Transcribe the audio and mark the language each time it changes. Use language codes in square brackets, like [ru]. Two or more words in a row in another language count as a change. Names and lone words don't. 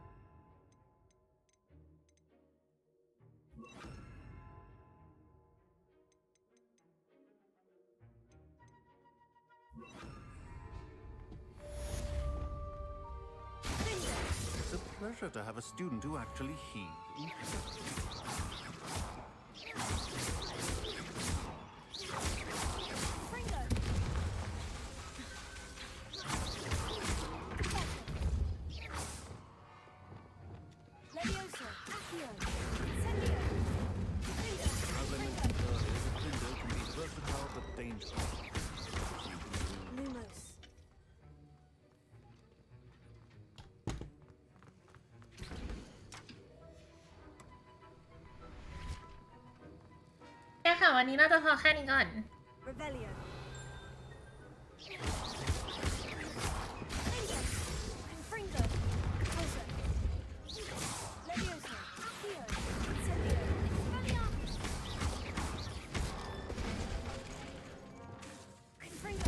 [en] It's a pleasure to have a student who actually heeds. Levioso. Accio. Incendio. As I mentioned earlier, Defendo can be versatile but dangerous. Lumos. [th] แค่ค่ะวันนี้น่าจะพอแค่นี้ก่อน [en] Revelio. Confringo. Pulso. Levioso. Accio. Incendio. Expelliarmus. Confringo.